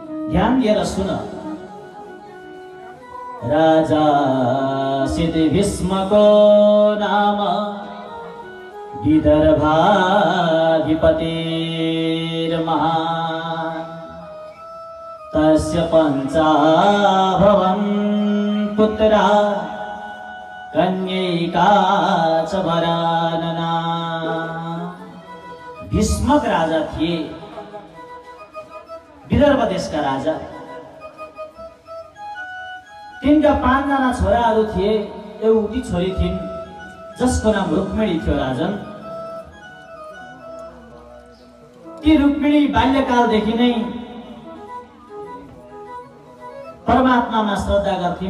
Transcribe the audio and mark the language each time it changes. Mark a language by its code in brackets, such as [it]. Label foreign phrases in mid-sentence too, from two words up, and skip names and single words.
[ne] ध्यान दिएर सुन। [sa] राजा सिद्धि भीष्मको नाम विदर्भाधिपतिर्महान् तस्य पञ्चाभवन् पुत्रा कन्यैका च वरानना। [ne] भीष्मक राजा थिए, विदर्भ देशका राजा। तिनका 5 जना छोराहरू थिए। एउटी छोरी थिइन् जसको नाम रुक्मिणी थियो राजन। ती रुक्मिणी बाल्यकालदेखि नै परमात्मामा श्रद्धा गर्थिन्।